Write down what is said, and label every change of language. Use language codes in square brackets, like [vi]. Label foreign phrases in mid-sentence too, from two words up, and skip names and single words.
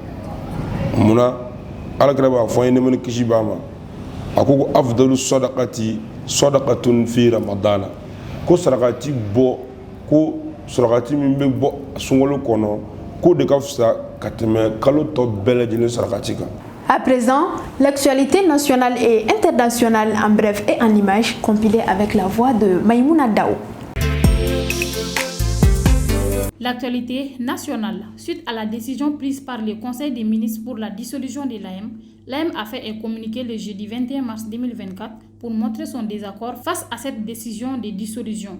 [bm] Munna alakira b'a fɔ an ye ne mani kisi b'a ma a ko [ar] afdalu sadaqati sadaqatun fi ramadana [bm] ko sarakati bɔ ko sarakati min bɛ bɔ sunkalo kɔnɔ ko de ka fisa ka tɛmɛ kalo tɔ bɛɛ lajɛlen sarakati kan. [fr] À présent, l'actualité nationale et internationale en bref et en images compilée avec la voix de Maïmouna Dao. L'actualité nationale. Suite à la décision prise par le Conseil des ministres pour la dissolution de l'AM, l'AM a fait un communiqué le jeudi 21 mars 2024 pour montrer son désaccord face à cette décision de dissolution.